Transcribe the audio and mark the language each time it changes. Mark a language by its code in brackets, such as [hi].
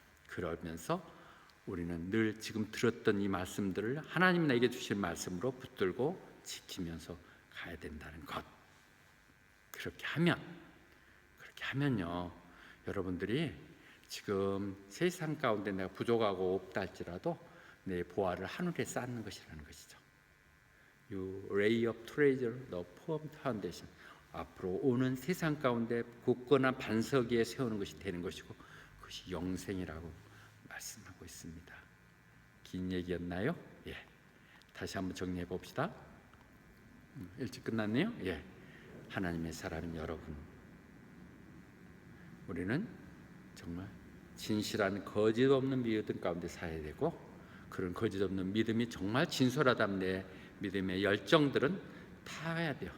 [ko] 그러면서 우리는 늘 지금 들었던 이 말씀들을 하나님 나에게 주신 말씀으로 붙들고 지키면서 가야 된다는 것. 그렇게 하면요, 여러분들이 지금 세상 가운데 내가 부족하고 없다 할지라도 내 보화를 하늘에 쌓는 것이라는 것이죠. [en] You lay up treasure, the firm foundation. [ko] 앞으로 오는 세상 가운데 굳건한 반석 위에 세우는 것이 되는 것이고 그것이 영생이라고 말씀하고 있습니다. 긴 얘기였나요? 예. 다시 한번 정리해 봅시다. 일찍 끝났네요. 예. 하나님의 사람인 여러분, 우리는 정말 진실한 거짓 없는 믿음 가운데 살아야 되고 그런 거짓 없는 믿음이 정말 진솔하다면 내 믿음의 열정들은 타야 돼요.